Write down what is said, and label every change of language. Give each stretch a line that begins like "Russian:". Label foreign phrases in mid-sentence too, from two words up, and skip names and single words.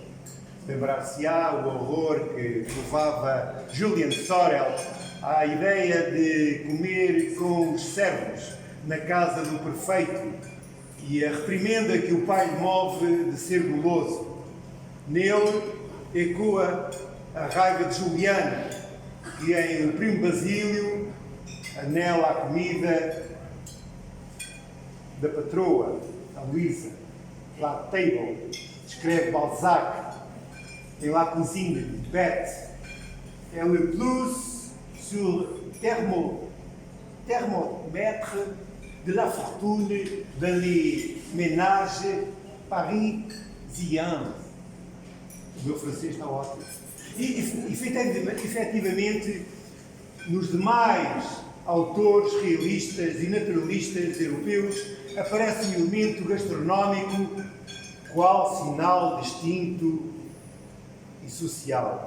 Portuguese: Lembrar-se-á o horror que provava Julian Sorel à ideia de comer com os servos na casa do prefeito e a reprimenda que o pai lhe move de ser guloso. Nele ecoa a raiva de Juliana, que em O Primo Basílio anela a comida da patroa, a Luísa. La Table descreve Balzac em La Cuisine de Bête.
French: É le plus sur thermomètre de la fortune dans les ménages parisiens.
Portuguese: O meu francês está ótimo. E, efetivamente, nos demais autores realistas e naturalistas europeus aparece um elemento gastronómico qual sinal distinto e social.